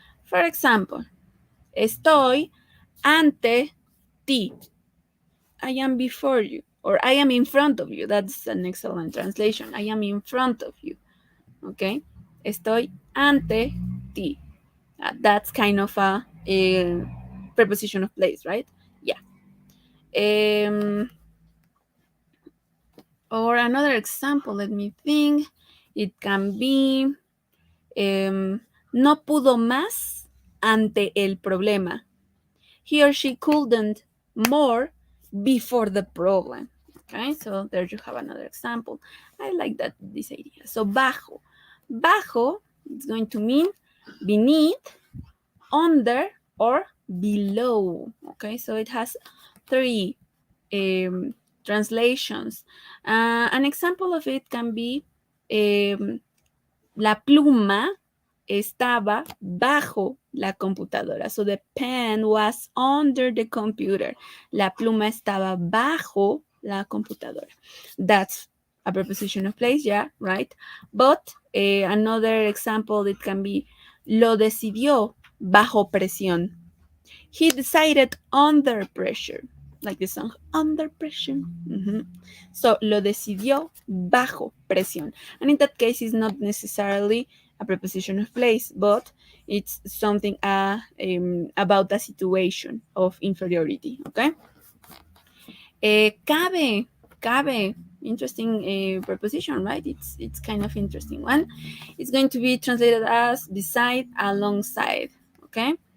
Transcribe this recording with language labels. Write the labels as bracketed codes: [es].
[en] For example, [es] estoy ante ti. [en] I am before you, or I am in front of you. That's an excellent translation. I am in front of you. Okay? [es] Estoy ante ti. [en] That's kind of a preposition of place, right? Yeah. Or another example, let me think. [es] It can be no pudo más ante el problema. [en] He or she couldn't more before the problem. Okay, so there you have another example. I like this idea. So bajo. Bajo is going to mean beneath, under, or below. Okay, so it has three um, translations. An example of it can be [es] la pluma estaba bajo la computadora. [en] So the pen was under the computer. [es] La pluma estaba bajo la computadora. [en] That's a preposition of place, yeah, right? But another example, it can be [es] lo decidió bajo presión. [en] He decided under pressure, like the song Under Pressure. [es] So lo decidió bajo presión. [en] And in that case, it's not necessarily a preposition of place, but it's something about a situation of inferiority. Okay. Cabe. Interesting preposition, right? It's kind of interesting one. It's going to be translated as beside, alongside. Okay.